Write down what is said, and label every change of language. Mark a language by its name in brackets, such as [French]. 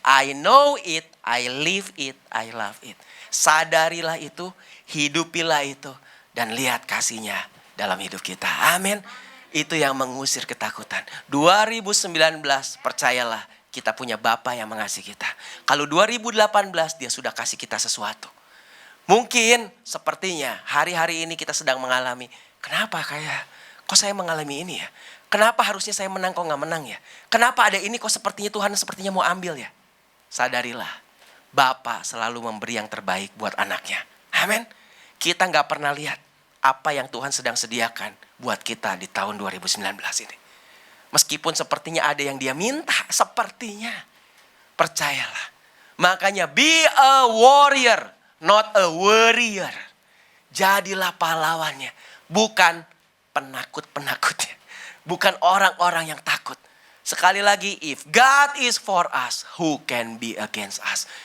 [English] I know it, I live it, I love it. [Indonesian] Sadarilah itu, hidupilah itu, dan lihat kasih-Nya dalam hidup kita. Amin. Itu yang mengusir ketakutan. 2019, percayalah, kita punya Bapa yang mengasihi kita. Kalau 2018 dia sudah kasih kita sesuatu. Mungkin sepertinya hari-hari ini kita sedang mengalami, kenapa kok saya mengalami ini ya? Kenapa harusnya saya menang kok gak menang ya? Kenapa ada ini kok sepertinya Tuhan sepertinya mau ambil ya? Sadarilah Bapa selalu memberi yang terbaik buat anaknya. Amin. Kita nggak pernah lihat apa yang Tuhan sedang sediakan buat kita di tahun 2019 ini. Meskipun sepertinya ada yang dia minta, sepertinya. Percayalah. Makanya [English] be a warrior, not a warrior. [Indonesian] Jadilah pahlawannya, bukan penakut-penakutnya. Bukan orang-orang yang takut. Sekali lagi, [English] if God is for us, who can be against us?